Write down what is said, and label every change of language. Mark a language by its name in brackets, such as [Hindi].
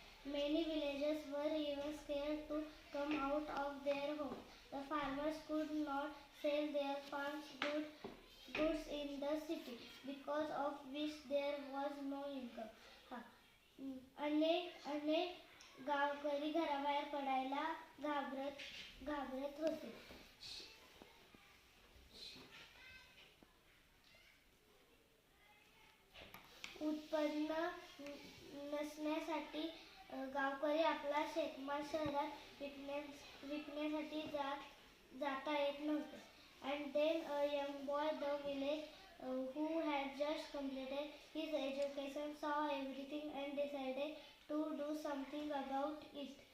[English] Many villagers were even scared to come out of their homes. The farmers could not sell their farm goods in the city, because of which there was no income. [Marathi] अनेक गावकरी घराबाहेर पडायला घाबरत होते. उत्पन्न नसण्यासाठी गावकरी आपला शेतमाल शहरात विकण्यासाठी जाता येत नव्हते. [English] And then a young boy in the village who had just completed his education saw everything and decided to do something about it.